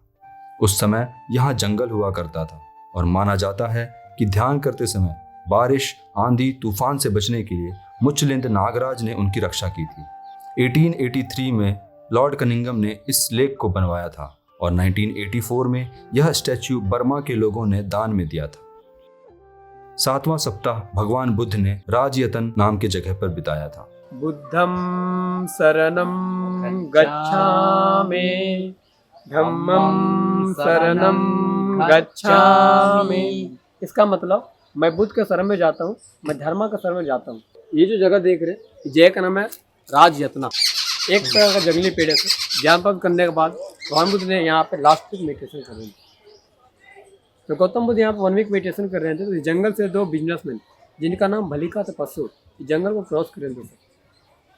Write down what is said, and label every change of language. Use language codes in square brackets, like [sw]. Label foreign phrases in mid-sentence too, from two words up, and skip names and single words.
[hi] उस समय यहाँ जंगल हुआ करता था और माना जाता है कि ध्यान करते समय बारिश, आंधी, तूफान से बचने के लिए मुचलिंद नागराज ने उनकी रक्षा की थी। 1883 में लॉर्ड कनिंघम ने इस लेक को बनवाया था और 1984 में यह स्टैच्यू बर्मा के लोगों ने दान में दिया था। 7वां सप्ताह भगवान बुद्ध ने राजयतन नाम की जगह पर बिताया था। [pi] बुद्धं शरणं गच्छामि, धम्मं शरणं गच्छामि। [hi] इसका मतलब मैं बुद्ध के शरण में जाता हूँ, मैं धर्म के शरण में जाता हूँ। ये जो जगह देख रहे हैं, जगह का नाम है राजयतना। एक तरह का जंगली पेड़ है। ज्ञान प्राप्त करने के बाद भगवान बुद्ध ने यहाँ पे [en] last week meditation [hi] कर रहे थे। तो गौतम बुद्ध यहाँ पे 1 [en] week meditation [hi] कर रहे थे, तो इस जंगल से 2 बिजनेसमैन जिनका नाम भलिका तपस्सु जंगल को क्रॉस कर रहे थे।